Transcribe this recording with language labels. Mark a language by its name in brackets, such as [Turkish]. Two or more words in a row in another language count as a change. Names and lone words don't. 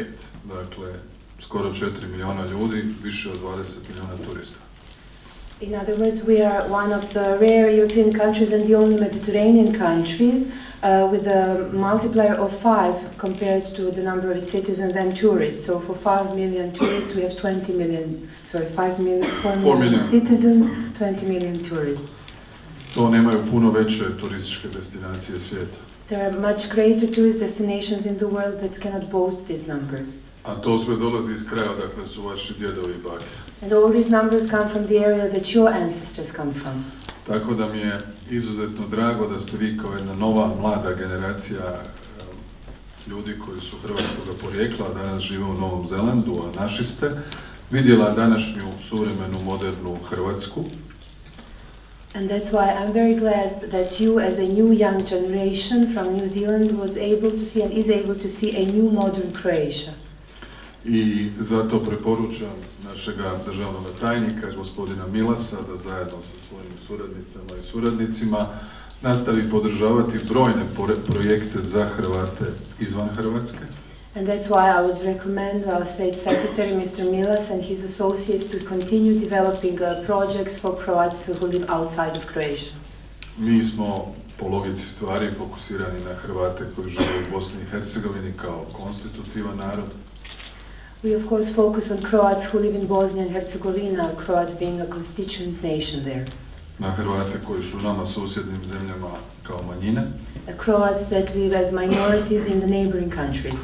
[Croatian] Dakle, skoro 4 milijuna ljudi, više od 20 milijuna turista. [English] In other words, we are one of the rare European countries and the only Mediterranean countries with a multiplier of 5 compared to the number of its citizens and tourists. So for 5 million tourists, we have 20 million, sorry, 4 million citizens, 20 million tourists. [Croatian] To nemaju puno veće turističke destinacije svijeta. [English] There are much greater tourist destinations in the world that cannot boast these numbers. [Croatian] A to sve dolazi iz kraja odakle su vaši djedovi i bake. [English] And all these numbers come from the area that your ancestors come from. [Croatian] Tako da mi je izuzetno drago da ste vi kao jedna nova, mlada generacija ljudi koji su hrvatskog porijekla, a danas žive u Novom Zelandu, a naši ste, vidjela današnju suvremenu, modernu Hrvatsku. [English] And that's why I'm very glad that you, as a new young generation from New Zealand, was able to see and is able to see a new modern Croatia. [Croatian] I zato preporučam našega državnog tajnika, gospodina Milasa, da zajedno sa svojim suradnicama i suradnicima nastavi podržavati brojne projekte za Hrvate izvan Hrvatske. [English] And that's why I would recommend our State Secretary, Mr. Milas, and his associates to continue developing projects for Croats who live outside of Croatia. [Croatian] Mi smo po logici stvari fokusirani na Hrvate koji žive u Bosni i Hercegovini kao konstitutivan narod. [English] We of course focus on Croats who live in Bosnia and Herzegovina, Croats being a constituent nation there. [Croatian] Na Hrvate koji su nama susjednim zemljama kao manjine. [English] Croats that live as minorities in the neighboring countries.